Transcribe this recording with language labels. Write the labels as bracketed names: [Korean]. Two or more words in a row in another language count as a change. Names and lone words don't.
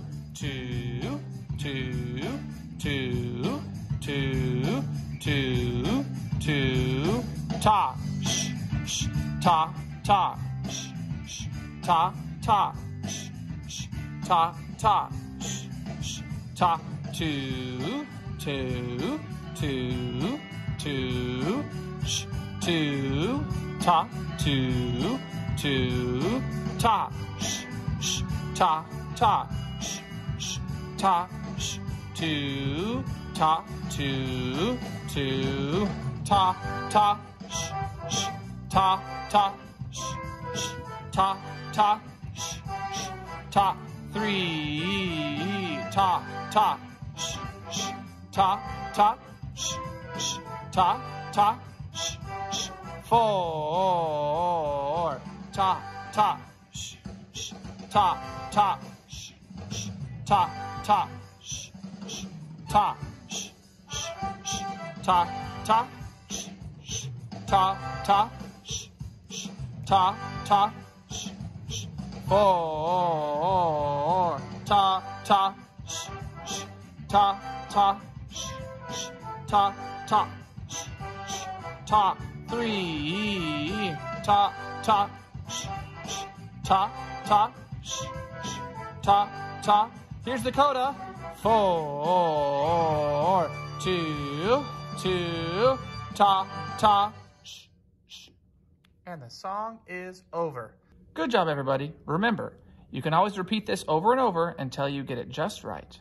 [English] 2, 2, 2, 2, 2, 2, ta, sh, sh, ta, ta, sh, sh, ta, ta, sh, sh, ta, ta, sh, sh, ta, 2, 2, 2, 2, sh, 2, ta, 2, 2, ta, sh, ta, ta, sh, sh, ta, sh, two, ta, two, two, ta, ta, sh, sh, ta, ta, sh, sh, ta, ta, sh, sh, ta, three, ta, ta, sh, sh, ta, ta, sh, sh, ta, ta, sh, sh, four, ta, ta, sh, sh, ta, ta, sh, sh, ta, ta, sh, sh, ta, sh, sh, sh, ta, ta, sh, sh, ta, ta, sh, sh, ta, ta, sh, sh, four, ta, ta, sh, sh, ta, ta, sh, sh, ta, ta, sh, sh, ta, three, ta, ta, sh, sh, ta, ta, sh, sh, ta, ta. Here's the coda. Four, two, two, ta, ta, sh, sh. And the song is over. Good job, everybody. Remember, you can always repeat this over and over until you get it just right.